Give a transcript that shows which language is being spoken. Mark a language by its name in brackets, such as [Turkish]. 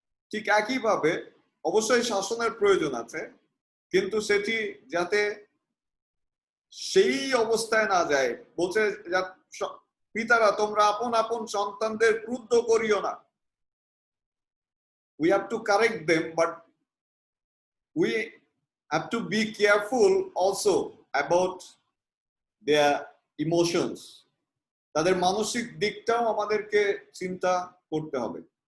[Bangla] ঠিক একইভাবে অবশ্যই শাসনের প্রয়োজন আছে, কিন্তু সেটি যাতে সেই অবস্থায় না যায়। বলছে পিতারা তোমরা আপন আপন সন্তানদের ক্রুদ্ধ করিও না। [English] We have to correct them, but we have to be careful also about their emotions. [Bangla] তাদের মানসিক দিকটাও আমাদেরকে চিন্তা করতে হবে।